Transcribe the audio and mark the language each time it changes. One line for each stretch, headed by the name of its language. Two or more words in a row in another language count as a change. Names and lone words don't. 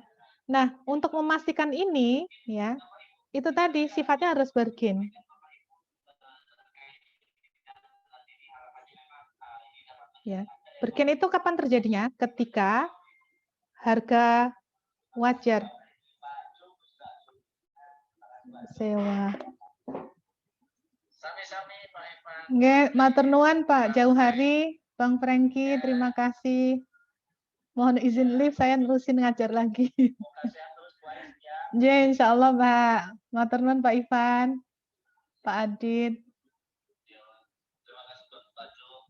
Indonesian: Nah, untuk memastikan ini, ya, itu tadi sifatnya harus bargain. Ya, bargain itu kapan terjadinya? Ketika harga wajar sewa. Sami-sami Pak Ivan.
Javanese: Nggih, matur nuwun Pak Jauh Hari, Bang Franky,
Indonesian: terima kasih. Mohon izin live, saya nerusin ngajar lagi. Semoga sehat terus Bu Ais ya. Ya,
Arabic: insya Allah
Indonesian: Pak.
Javanese: Matur nuwun
Indonesian: Pak Ivan, Pak Adit. Terima kasih Pak Jo.